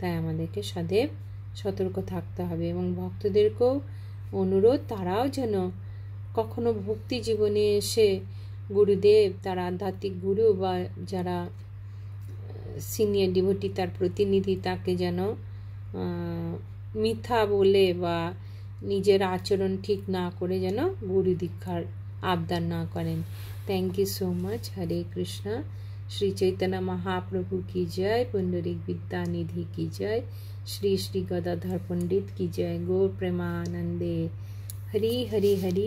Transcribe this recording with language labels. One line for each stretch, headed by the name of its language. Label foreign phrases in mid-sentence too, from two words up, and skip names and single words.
Bangla: তাই আমাদেরকে সदैव সতর্ক থাকতে হবে এবং ভক্তদেরকেও অনুরোধ তারাও যেন কখনো ভক্তি জীবনে এসে গুরুদেব, তার আধ্যাত্মিক গুরু বা যারা
English: senior devotee
Bangla: তার প্রতিনিধি, তাকে যেন মিথ্যা বলে বা নিজের আচরণ ঠিক না করে যেন গুরু দীক্ষার আবদার না করেন।
English: thank you so much. হরে কৃষ্ণা।
Hindi: श्री चैतन्य महाप्रभु की जय, पुंडरीक विद्यानिधि की जय, श्री श्री गदाधर पंडित की जय। गौर प्रेमानंदे। हरि हरि हरि।